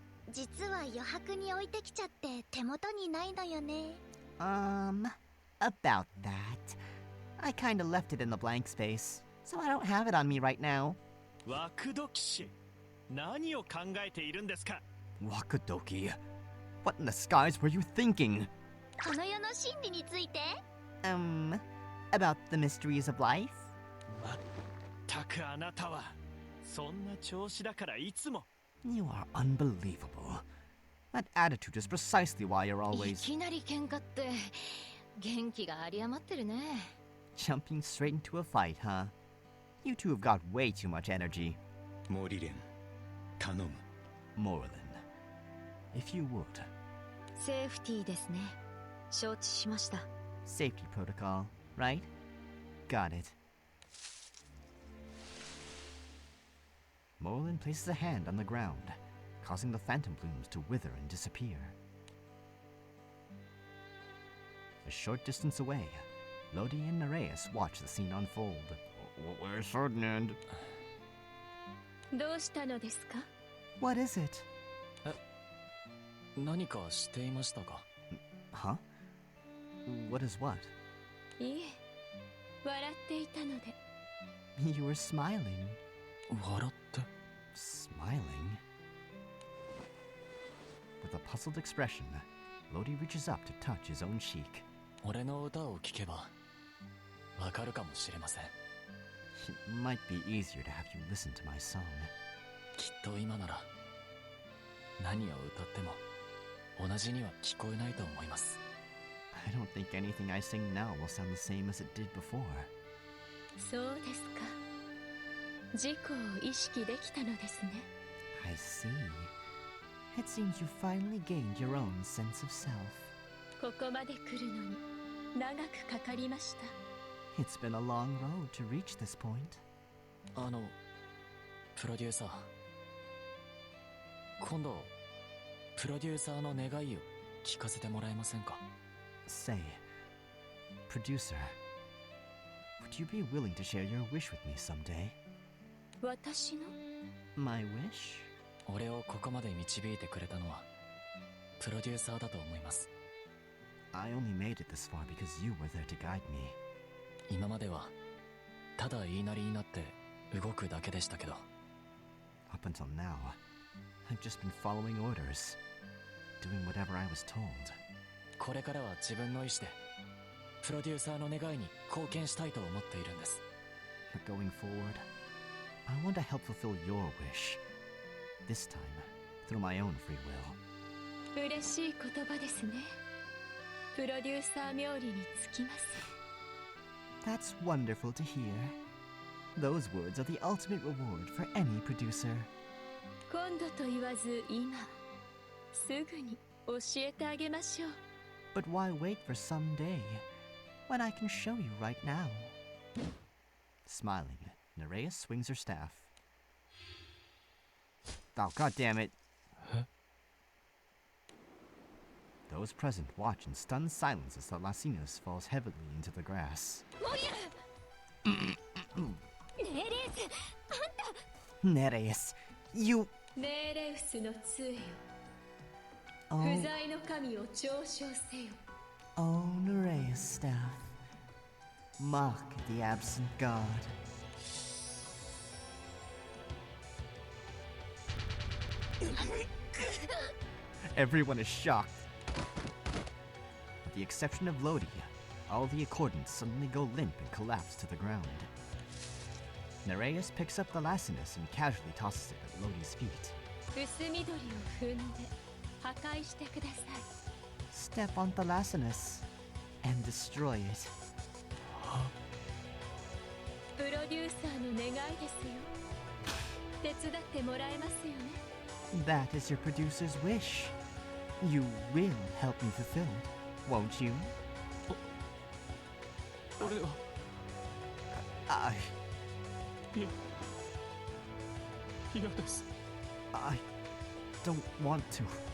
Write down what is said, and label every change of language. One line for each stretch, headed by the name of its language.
Japanese: 実は余白に置いてきちゃって手元にないのよね。
English: About that. I kinda left it in the blank space, so I don't have it on me right now.
Japanese: ワクドキ氏、何を考えているんですか？
English: Wakudoki, what in the skies were you thinking?
Japanese: この世の真理について？
English: About the mysteries of life?
Japanese: まったくあなたはそんな調子だからいつも。
English: You are unbelievable. That attitude is precisely why you're
Japanese: い
English: always
Japanese: きなり喧嘩って元気が有り余ってるね。
English: jumping straight into a fight, huh? You two have got way too much energy.
Japanese: モリレン、頼む。
English: Morlin, if you would.
Japanese: セーフティーですね。承知しました。
English: Safety protocol, right? Got it. Morlin places a hand on the ground, causing the phantom plumes to wither and disappear. A short distance away, Lodi and Nereus watch the scene unfold. Where's Ferdinand?
Japanese: どうしたのですか?
English: What is it?
Japanese: 何かしていましたか?
English: Huh? What is what?
Japanese: いえ、笑っていたので。
English: You were smiling.
Japanese: 笑って?
English: Smiling? With a puzzled expression, Lodi reaches up to touch his own cheek.
Japanese: 俺の歌を聴けばわかるかもしれません。
English: It might be easier to have you listen to my song.
Japanese: きっと今なら何を歌っても同じには聞こえないと思います。
English: I don't think anything I sing now will sound the same as it did before.
Japanese: そうですか。自己を意識できたのですね。
English: I see. It seems you finally gained your own sense of self.
Japanese: ここまで来るのに長くかかりました。
English: It's been a long road to reach this point.
Japanese: プロデューサー。今度、プロデューサーの願いを聞かせてもらえませんか?
English: Say, producer, would you be willing to share your wish with me someday?
Japanese: 私の?
English: My wish?
Japanese: 俺をここまで導いてくれたのは、プロデューサーだと思います。
English: I only made it this far because you were there to guide me.
Japanese: 今まではただ言いなりになって動くだけでしたけど。
English: Up until now, I've just been following orders, doing whatever I was told.
Japanese: これからは自分の意志でプロデューサーの願いに貢献したいと思っているんです。
English: But going forward, I want to help fulfill your wish. This time, through my own free will.
Japanese: 嬉しい言葉ですね。プロデューサー冥利につきます。
English: That's wonderful to hear. Those words are the ultimate reward for any producer.
Japanese: 今度と言わず今、すぐに教えてあげましょう。
English: But why wait for someday, when I can show you right now? Smiling, Nereus swings her staff. Oh, God damn it. Huh? Those present watch in stunned silence as the Lacinus falls heavily into the grass. Nereus, you...
Japanese: ネーレウスの杖よ。
English: Oh,
Japanese: 不在の神を嘲笑せよ。
English: oh, Nereus staff. Mock the absent god. Everyone is shocked. With the exception of Lodi, all the accordants suddenly go limp and collapse to the ground. Nereus picks up the Lacinus and casually tosses it at Lodi's feet.
Japanese: 薄緑を踏んで破壊してください。
English: Step on the Lacinus and destroy it.
Japanese: プロデューサーの願いですよ。手伝ってもらえますよね。
English: That is your producer's wish. You will help me fulfill it, won't you?
Japanese: 俺は
English: I
Japanese: 嫌です。
English: I don't want to.